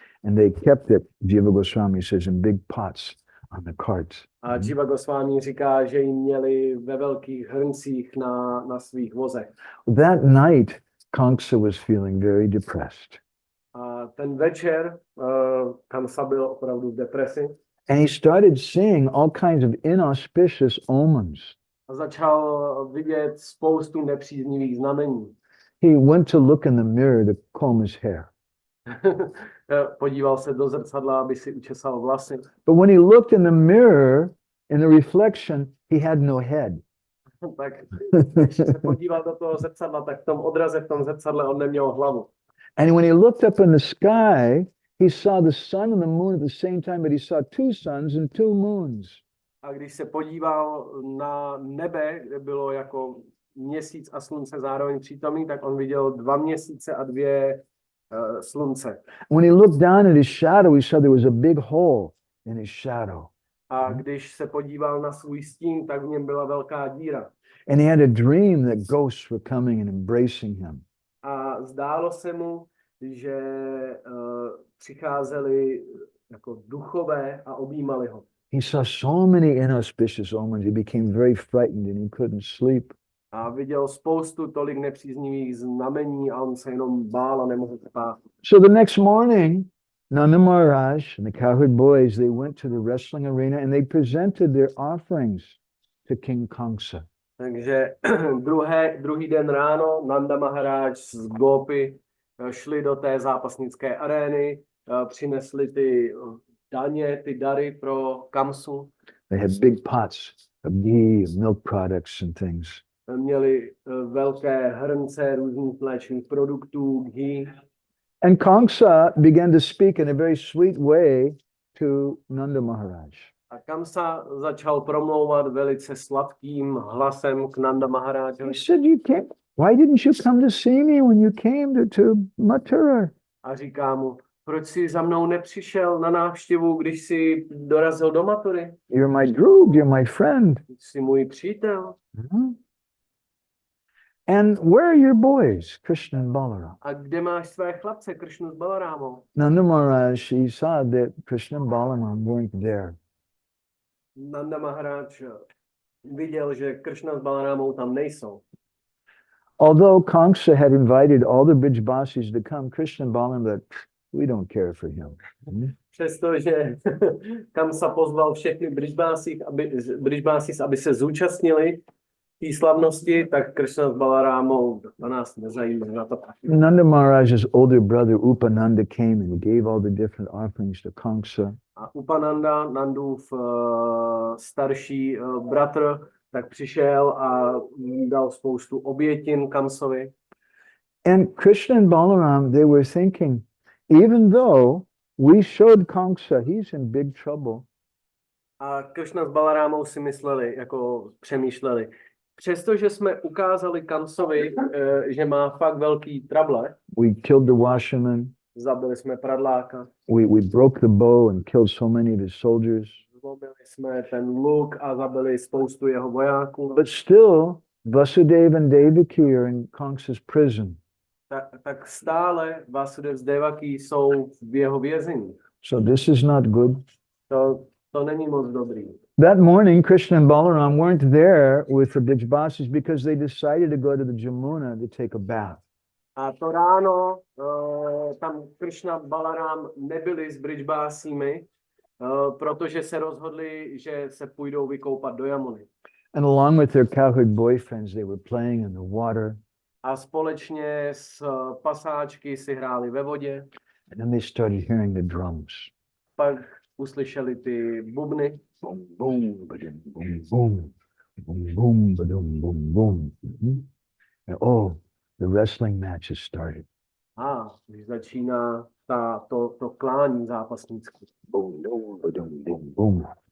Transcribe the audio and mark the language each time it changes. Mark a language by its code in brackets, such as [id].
[en] And they kept it, Jiva Goswami says, in big pots on the carts. [cs] A Jiva Goswami říká, že ji měli ve velkých hrncích na svých vozech. [en] That night, Kamsa was feeling very depressed. [cs] A ten večer Kamsa byl opravdu v depresi. [en] And he started seeing all kinds of inauspicious omens. [cs] A začal vidět spoustu nepříznivých znamení. [en] He went to look in the mirror to comb his hair. [cs] Podíval se do zrcadla, aby si učesal vlasy. [en] But when he looked in the mirror, in the reflection, he had no head. [cs] Tak když se podíval do toho zrcadla, tak v tom odraze, v tom zrcadle on neměl hlavu. [en] And when he looked up in the sky, he saw the sun and the moon at the same time, but he saw two suns and two moons. [cs] A když se podíval na nebe, kde bylo jako měsíc a slunce zároveň přítomný, tak on viděl 2 měsíce a 2 slunce. [en] When he looked down at his shadow, he saw there was a big hole in his shadow. [cs] A když se podíval na svůj stín, tak v něm byla velká díra. [en] And he had a dream that ghosts were coming and embracing him. [cs] A zdálo se mu, že přicházeli jako duchové a objímali ho. [en] He saw so many inauspicious omens, he became very frightened and he couldn't sleep. [cs] A viděl spoustu tolik nepříznivých znamení a on se jenom bál a nemohl spát. [en] So the next morning, Nanda Maharaj and the cowherd boys, they went to the wrestling arena and they presented their offerings to King Kamsa. [cs] Takže druhý den ráno Nanda Maharaj s Gopy šli do té zápasnické arény, přinesli ty daně, ty dary pro Kamsu. [en] They had big pots of ghee, milk products and things. [cs] Měli velké hrnce různých mléčných produktů, ghee. [en] And Kamsa began to speak in a very sweet way to Nanda Maharaj. [cs] A Kamsa začal promlouvat velice sladkým hlasem k Nanda [en] He [cs] Maharájovi. [en] said, why didn't you come to see me when you came to Mathura? [cs] A říká mu, proč jsi za mnou nepřišel na návštěvu, když jsi dorazil do Mathury? [en] You're my drug, you're my friend. [cs] Jsi můj přítel. [en] And where are your boys, Krishna and Balaram? [cs] A kde máš své chlapce, Krishnu s Balarámou? [en] Nanda Maharaj, he saw that Krishna and Balaram weren't there. [cs] Nanda Maharaj viděl, že Krishna s Balarámou tam nejsou. [en] Although Kamsa had invited all the 𝗏𝗏𝗀𝗁s to come, Krishna and Balaram said, we don't care for him. [cs] Přestože Kamsa pozval všechny 𝗏𝗏𝗀𝗁s, aby se zúčastnili té slavnosti, tak Krishna s Balarámou na nás nezajímá. Na to. [en] Nanda Maharaj's older brother Upananda came and he gave all the different offerings to Kamsa. [cs] A Upananda, Nandův starší bratr, tak přišel a dal spoustu obětin Kamsovi. [en] And Krishna and Balaram, they were thinking, even though we showed Kamsa, he's in big trouble. [cs] A Krishna s Balarámou si mysleli, jako přemýšleli, Přestože jsme ukázali Kamsovi, že má fakt velký trable, [en] we killed the washerman, [cs] zabili jsme pradláka, [en] we broke the bow and killed so many of his soldiers. [cs] zlomili jsme ten luk a zabili spoustu jeho vojáků. [en] But still, Vasudeva and Devaki are in Kamsa's prison. [cs] Tak stále Vasudev s Devaki jsou v jeho vězení. [en] So this is not good. [cs] To není moc dobrý. [en] That morning, Krishna and Balaram weren't there with the 𝗞𝗶𝘀𝘁s because they decided to go to the Jamuna to take a bath. [cs] A to ráno tam Krishna Balaram nebyli s 𝗞𝗏𝘁𝘁mi, protože se rozhodli, že se půjdou vykoupat do Jamuny. [en] And along with their cowherd boyfriends, they were playing in the water. [cs] A společně s pasáčky si hráli ve vodě. [en] And then they started hearing the drums. [cs] Pak uslyšeli ty bubny. Boom, boom, badum, boom, boom. Boom, boom, badum, boom, boom. [en] And the wrestling match has started. [cs] A když začíná to klání zápasnické. Boom, boom, badum, boom, boom.